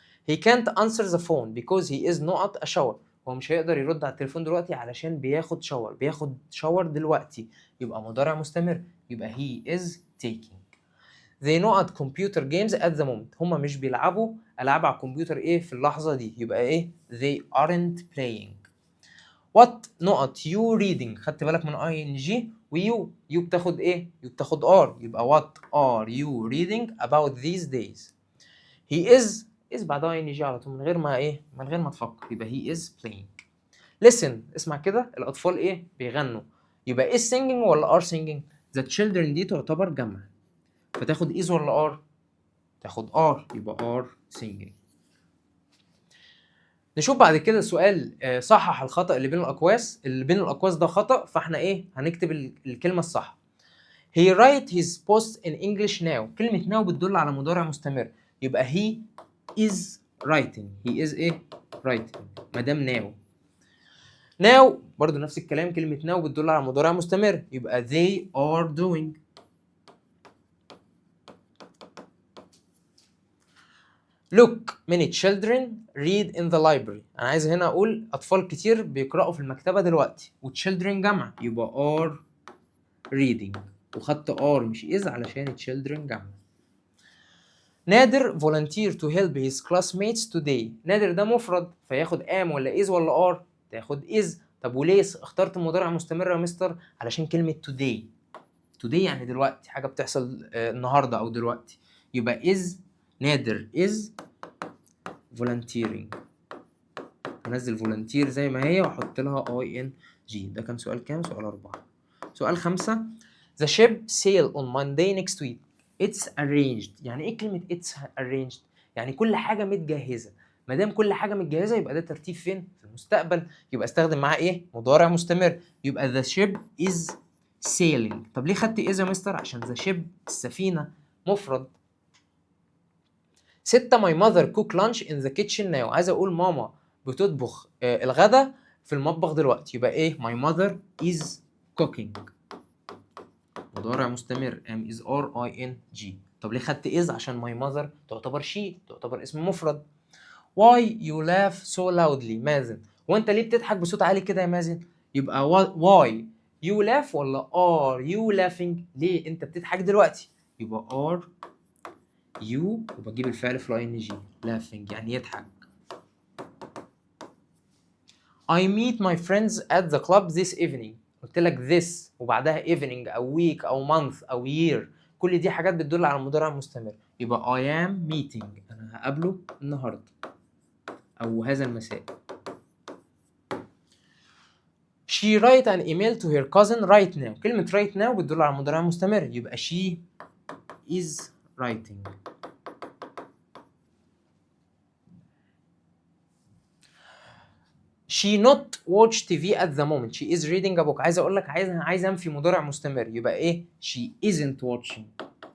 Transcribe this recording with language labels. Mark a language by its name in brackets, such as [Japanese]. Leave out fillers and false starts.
[Arabic] he can't answer the phone because he is not a shower، هو مش هيقدر يرد على التليفون دلوقتي علشان بياخد شاور، بياخد شاور دلوقتي، يبقى مضارع مستمر، يبقى he is taking. they not computer games at the moment، هما مش بيلعبوا ألعاب على الكمبيوتر إيه في اللحظة دي، يبقى إيه؟ they aren't playing. what not you reading، خدت بالك من ing و you بتاخد إيه؟ you بتاخد are، يبقى what are you reading about these days. he is بعدها ing على طول من غير ما إيه؟ من غير ما تفكر، يبقى he is playing. listen اسمع كده الأطفال إيه؟ بيغنوا، يبقى is singing ولا are singing؟ the children دي تعتبر جمع، فتاخد is ولا are؟ تاخد are، يبقى are singing. نشوف بعد كده سؤال صحح الخطأ اللي بين الأقواس. اللي بين الأقواس ده خطأ، فاحنا ايه؟ هنكتب الكلمة الصح. [English] he write his post in English now، كلمة now بتدل على مضارع مستمر، يبقى he is writing، he is ايه؟ writing مادام now. [Arabic] now برضو نفس الكلام، كلمة now بتدل على مضارع مستمر، يبقى they are doing. look many children read in the library، انا عايز هنا اقول اطفال كتير بيقرأوا في المكتبة دلوقتي، و children جمع، يبقى are reading، وخدت are مش is علشان children جمع. نادر volunteer to help his classmates today، نادر ده مفرد، فياخد am ولا is ولا are؟ تاخد is. طب وليه اخترت مضارع مستمر يا مستر؟ علشان كلمة today، today يعني دلوقتي، حاجة بتحصل النهاردة او دلوقتي، يبقى is نادر is volunteering. هنزل volunteer زي ما هي واحط لها ing. ده كان سؤال كام؟ سؤال 4. سؤال 5. [English] The ship sail on Monday next week. It's arranged. [Arabic] يعني ايه كلمة it's arranged؟ يعني كل حاجة متجهزة. ما دام كل حاجة متجهزة يبقى ده ترتيب فين؟ في المستقبل، يبقى استخدم معاه ايه؟ مضارع مستمر، يبقى the ship is sailing. طب ليه خدت is يا مستر؟ عشان the ship السفينة مفرد. 6. [English] my mother cook lunch in the kitchen now، عايز اقول ماما بتطبخ الغدا في المطبخ دلوقتي، يبقى ايه؟ my mother is cooking مضارع مستمر، am is are ing. [Arabic] طب ليه خدت is؟ عشان my mother تعتبر she، تعتبر اسم مفرد. why you laugh so loudly مازن، وانت ليه بتضحك بصوت عالي كده يا مازن؟ يبقى why you laugh ولا are you laughing؟ ليه انت بتضحك دلوقتي؟ يبقى are you وبجيب الفعل في ال ing laughing يعني يضحك. [English] I meet my friends at the club this evening. [Arabic] قلت لك this وبعدها evening أو week أو month أو year، كل دي حاجات بتدل على المضارع المستمر. يبقى I am meeting أنا هقابله النهاردة أو هذا المساء. [English] She write an email to her cousin right now. [Arabic] كلمة right now بتدل على المضارع المستمر، يبقى she is writing. [English] She not watch TV at the moment. She is reading a book. [Arabic] عايز اقول لك عايز انفي مضارع مستمر، يبقى ايه؟ She isn't watching.